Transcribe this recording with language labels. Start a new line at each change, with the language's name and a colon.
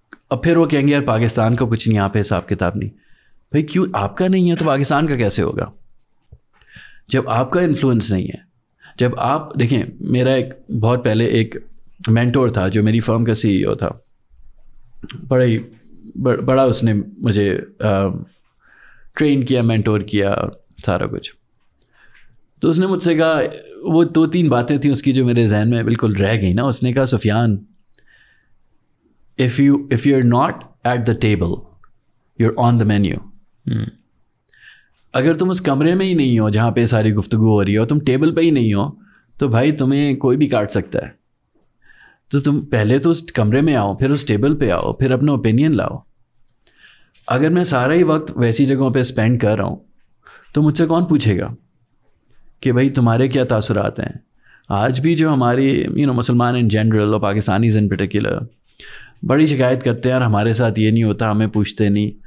Urdu: اب پھر وہ کہیں گے یار پاکستان کا کچھ نہیں، یہاں پہ حساب کتاب نہیں. بھائی کیوں آپ کا نہیں ہے تو پاکستان کا کیسے ہوگا؟ جب آپ کا انفلوئنس نہیں ہے، جب آپ دیکھیں، میرا ایک بہت پہلے ایک مینٹور تھا جو میری فرم کا CEO تھا، بڑا اس نے مجھے ٹرین کیا، مینٹور کیا، سارا کچھ. تو اس نے مجھ سے کہا، وہ 2-3 باتیں تھیں اس کی جو میرے ذہن میں بالکل رہ گئی نا. اس نے کہا
English: Sufyan, if you're not at the table, you're on the menu.
Urdu: اگر تم اس کمرے میں ہی نہیں ہو جہاں پہ ساری گفتگو ہو رہی ہے، اور تم ٹیبل پہ ہی نہیں ہو، تو بھائی تمہیں کوئی بھی کاٹ سکتا ہے. تو تم پہلے تو اس کمرے میں آؤ، پھر اس ٹیبل پہ آؤ، پھر اپنا اوپینین لاؤ. اگر میں سارا ہی وقت ویسی جگہوں پہ اسپینڈ کر رہا ہوں تو مجھ سے کون پوچھے گا کہ بھائی تمہارے کیا تاثرات ہیں؟ آج بھی جو ہماری مسلمان ان جنرل اور پاکستانیز ان پرٹیکولر بڑی شکایت کرتے ہیں، اور ہمارے ساتھ یہ نہیں ہوتا، ہمیں پوچھتے نہیں.